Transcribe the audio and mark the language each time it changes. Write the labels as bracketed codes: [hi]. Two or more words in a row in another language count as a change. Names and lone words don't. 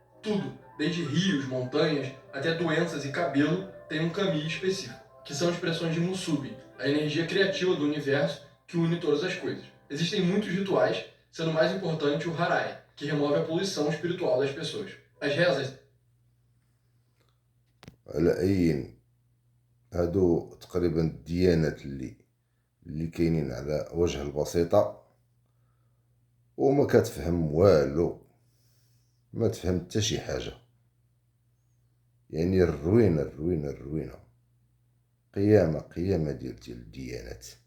[pt] Tudo, desde rios, montanhas, até doenças e cabelo, tem um kami específico, que são expressões de Musubi, a energia criativa do universo que une todas as coisas. Existem muitos rituais, sendo o mais importante o Harai, que remove a poluição espiritual das pessoas. As rezas... [ar] على أي هادو تقريبا الديانات اللي كاينين على وجه البسيطة وما كتفهم والو، ما تفهم حتى شي حاجة، يعني الروينة الروينة الروينة، قيامة ديال الديانات.